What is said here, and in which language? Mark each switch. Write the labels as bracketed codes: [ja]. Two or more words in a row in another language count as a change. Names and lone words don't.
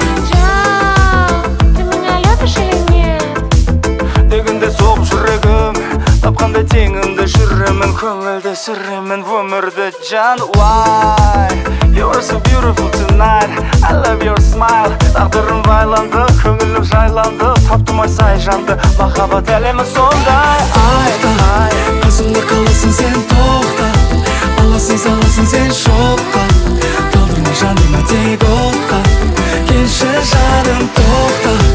[kk] Жан, [ru] ты меня любишь или нет? [kk] Дегенде соғып жүрегім, тапқандай теңімді жүремін, көңілді сүремін өмірді. Жан, [en] why? You are so beautiful tonight. I love your smile. [kk] Тағдырым байланды, көңілім жайланды. Таптым ай сай жанды, махаббат әлемі сондай. Ай, ай. Қасымда қаласың сен, тоқта. Аласың, саласың сен шоққа. Талдырма жаныма тек отқа. Келші жаным, тоқта.